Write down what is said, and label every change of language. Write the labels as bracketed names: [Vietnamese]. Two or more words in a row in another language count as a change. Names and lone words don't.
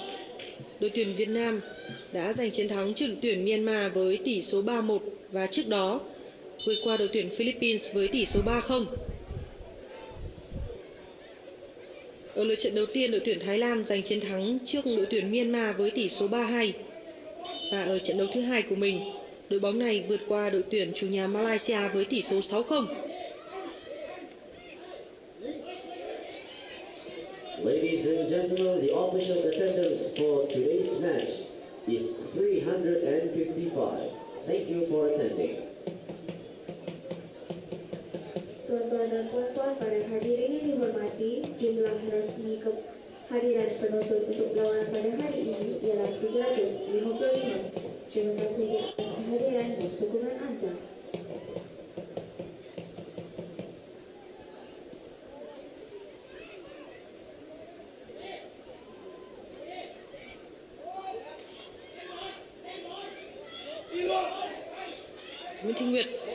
[Vietnamese] Đội tuyển Việt Nam đã giành chiến thắng trước đội tuyển Myanmar với tỷ số 3-1 và trước đó vượt qua đội tuyển Philippines với tỷ số 3-0. Ở lượt trận đầu tiên, đội tuyển Thái Lan giành chiến thắng trước đội tuyển Myanmar với tỷ số 3-2. Và ở trận đấu thứ hai của mình, đội bóng này vượt qua đội tuyển chủ nhà Malaysia với tỷ số 6-0. [English] Ladies and gentlemen, the official attendance for today's match is 355. Thank you for attending. [Malay] Tuan-tuan dan puan-puan, para hadirin yang dihormati, jumlah resmi kehadiran penonton untuk perlawanan pada hari ini ialah 355. Terima kasih di atas kehadiran dan sokongan anda. Nguyễn Thị Nguyệt.